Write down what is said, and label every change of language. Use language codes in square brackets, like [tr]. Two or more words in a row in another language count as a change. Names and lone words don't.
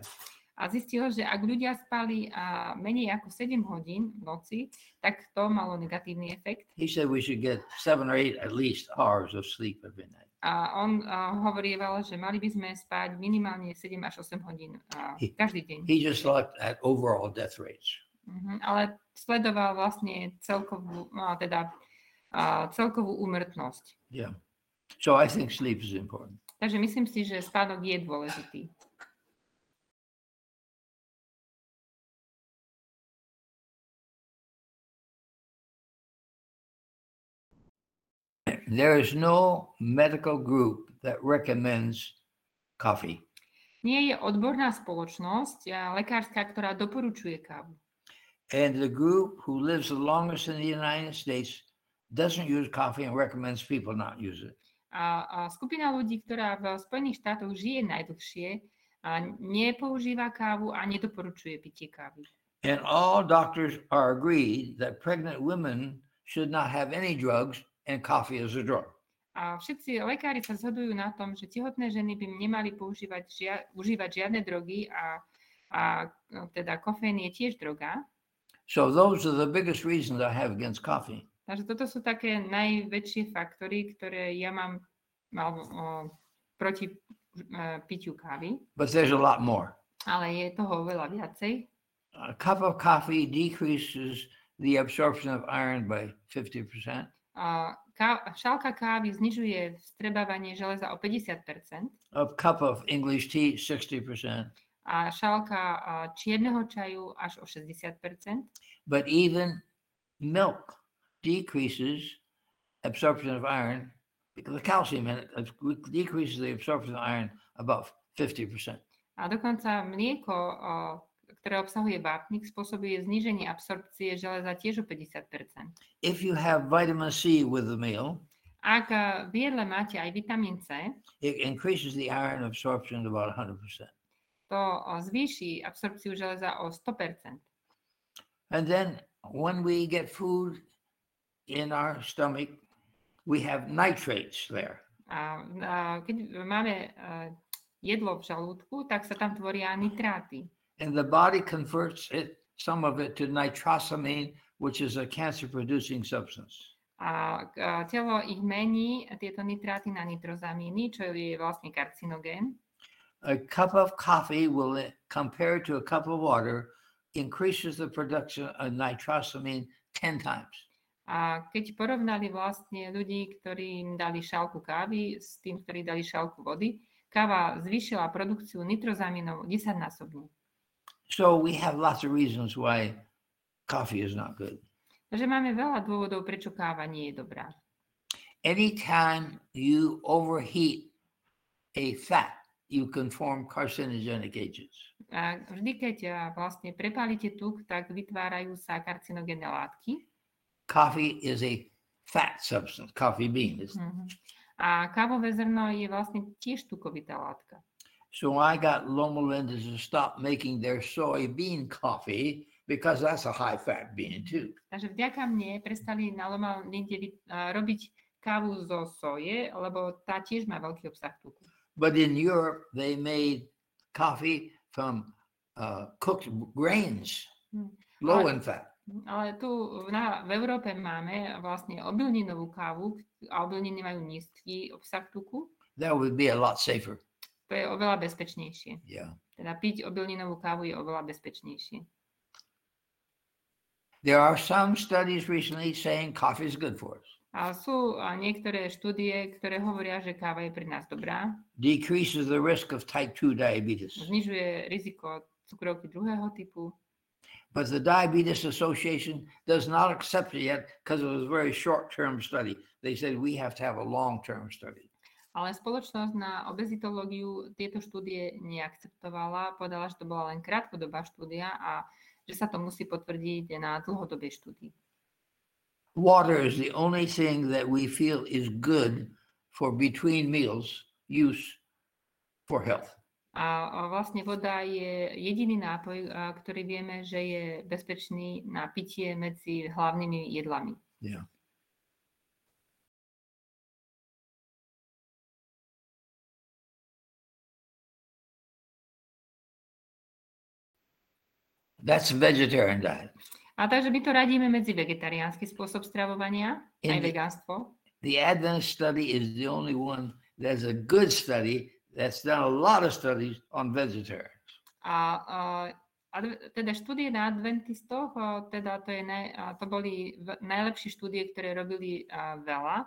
[sk] A zistil, že ak ľudia spali menej ako 7 hodín v noci, tak to malo negatívny efekt. [en] He said we should get 7 or 8 at least hours of sleep every night. [sk] A on hovorieval, že mali by sme spať minimálne 7 až 8 hodín každý deň. [en] He just looked at overall death rates. [sk] Ale sledoval vlastne celkovú úmrtnosť. [en] Yeah. So I think sleep is important. [sk] Takže myslím si, že spánok je dôležitý. [en] There is no medical group that recommends coffee. [sk] Nie je odborná spoločnosť lekárska, ktorá doporučuje kávu. [en] And the group who lives the longest in the United States doesn't use coffee and recommends people not use it. [sk] A skupina ľudí, ktorá v Spojených štátoch žije najdlhšie, nepoužíva kávu a nedoporučuje pitie kávy. [en] And all doctors are agreed that pregnant women should not have any drugs and coffee is a drug. [sk] A všetci lekári sa zhodujú na tom, že tehotné ženy by nemali užívať žiadne drogy a teda kofeín je tiež droga. [en] So those are the biggest reasons I have against coffee. [sk] Takže toto sú také najväčšie faktory, ktoré ja mám proti pitiu kávy. [en] But there's a lot more. [sk] Ale je toho veľa viacej. [en] A cup of coffee decreases the absorption of iron by 50%. [sk] Šálka kávy znižuje vstrebávanie železa o 50%. [en] A cup of English tea 60%. [sk] A šálka čierneho čaju až o 60%. [en] But even milk decreases absorption of iron, because the calcium in it decreases the absorption of iron about 50%. [sk] A dokonca mlieko, ktoré obsahuje vápnik, spôsobuje zníženie absorpcie železa tiež o 50%. [en] If you have vitamin C with the meal, [sk] ak v jedle máte aj vitamín C, [en] it increases the iron absorption about 100%. [sk] To zvýši absorpciu železa o 100%. [en] And then when we get food in our stomach, we have nitrates there. [sk] A keď máme jedlo v žalúdku, tak sa tam tvoria nitráty. [en] And the body converts some of it to nitrosamine, which is a cancer-producing substance. [sk] A telo ich mení, tieto nitráty, na nitrozamíny, čo je vlastne karcinogén. [en] A cup of coffee will, compared to a cup of water, increases the production of nitrosamine 10 times. [sk] A keď porovnali vlastne ľudí, ktorí im dali šálku kávy s tým, ktorí dali šálku vody, káva zvýšila produkciu nitrozamínov 10-násobne. [en] So we have lots of reasons why coffee is not good. [sk] Takže máme veľa dôvodov, prečo káva nie je dobrá. [en] Anytime you overheat a fat, you can form carcinogenic agents. [sk] A vždy, keď vlastne prepálite tuk, tak vytvárajú sa karcinogénne látky. [en] Coffee is a fat substance, coffee bean. [sk] A kávové zrno je vlastne tiež tukovitá látka. [en] So I got Loma Linda to stop making their soybean coffee because that's a high-fat bean too. [sk] Takže vďaka mne prestali na Loma Linde robiť kávu zo soje, lebo tá tiež má veľký obsah tuku. [en] But in Europe, they made coffee from cooked grains, low in fat. [sk] Ale tu v Európe máme vlastne obilninovú kávu a obilniny majú nízky obsah tuku. [en] That would be a lot safer. [sk] To je oveľa bezpečnejšie. [en] Yeah. [sk] Teda piť obilninovú kávu je oveľa bezpečnejšie. [en] There are some studies recently saying coffee is good for us. [sk] A sú niektoré štúdie, ktoré hovoria, že káva je pre nás dobrá. [en] Decreases the risk of type 2 diabetes. [sk] Znižuje riziko cukrovky druhého typu. [en] But the Diabetes Association does not accept it yet because it was a very short-term study. They said we have to have a long-term study. [sk] Ale spoločnosť na obezitológiu tieto štúdie neakceptovala. Povedala, že to bola len krátkodobá štúdia a že sa to musí potvrdiť na dlhodobej štúdii. [en] Water is the only thing that we feel is good for between meals use for health. [sk] A vlastne voda je jediný nápoj, ktorý vieme, že je bezpečný na pitie medzi hlavnými jedlami. [en] Yeah. That's a vegetarian diet. [sk] A takže my to radíme medzi vegetariánsky spôsob stravovania, aj vegánstvo. [en] The Adventist study is the only one that's a good study that's done a lot of studies on vegetarians. [sk] A Teda štúdie na adventistoch, teda to boli najlepšie štúdie, ktoré robili veľa.